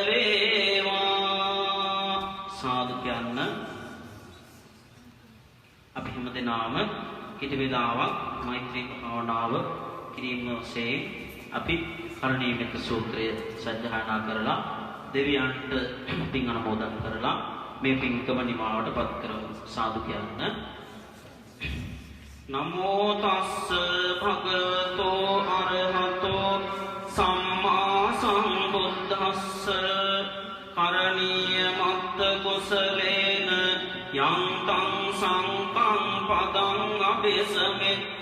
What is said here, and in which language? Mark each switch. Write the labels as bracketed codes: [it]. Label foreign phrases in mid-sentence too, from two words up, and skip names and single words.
[si] වේවා සාදු කියන්න අපි හැම දෙනාම කිටි වේලාවක් මෛත්‍රී භාවනාව කිරීම වශයෙන් අපි කරුණීයක සූත්‍රය සජ්ජායනා කරලා දෙවියන්ට පින් අනුමෝදන් කරලා මේ පින්කම නිමාවට පත් කරමු. සාදු කියන්න. [pi] නමෝ තස්ස භගවතෝ අරහතෝ සම්මා සම්බුද්දස්ස කරණීය මත්ත කුසලේන යන්තං සංකං පදං අபிසමෙච්ච